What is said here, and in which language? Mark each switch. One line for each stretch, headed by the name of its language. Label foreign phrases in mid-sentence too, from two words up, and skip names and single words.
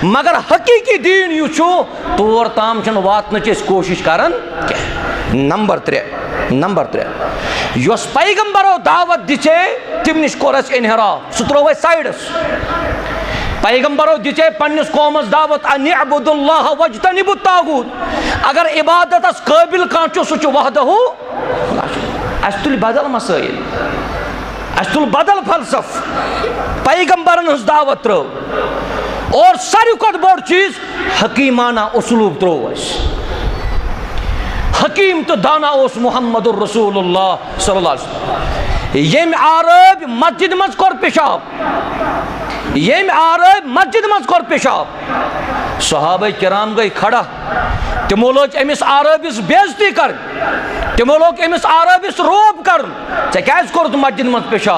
Kashmiri: مگر حقیٖقی دیٖن یُس چھُ تور تام چھِنہٕ واتنٕچ أسۍ کوٗشش کران کینٛہہ. نمبر 3 یۄس پیغمبرو دعوت دِژے تِم نِش کوٚر اَسہِ انحراف، سُہ ترٛوو اَسہِ سایڈس. پیغمبرو دِژے پننِس قومس دعوت
Arabic: ان اعبدوا اللہ واجتنبوا الطاغوت.
Kashmiri: اگر عبادتس قٲبِل کانٛہہ چھُ سُہ چھُ وحدہ اَسہِ تُلہِ بدل مسٲیل, اَسہِ تُل بدل فلسف, پیغمبرن ہٕنٛز دعوت ترٲو اور ساروی کھۄتہٕ بوٚڑ چیٖز حکیٖمانہ اسلوٗب ترٛوو اَسہِ. حکیٖم تہٕ دانا اوس محمد رسول اللہ
Arabic: صلی اللہ علیہ وسلم.
Kashmiri: ییٚمۍ آرٲبۍ مسجد منٛز کوٚر پِشاب, ییٚمۍ آرٲبۍ مسجد منٛز کوٚر پِشاب, صحابہ کرام گٔے کھڑا, تِمو لٲج أمِس آرٲبِس بے عزتی کرٕنۍ, تِمو لوگ أمِس آرٲبِس روب کرُن, ژےٚ کیٛازِ کوٚرُتھ مسجد منٛز پِشاب؟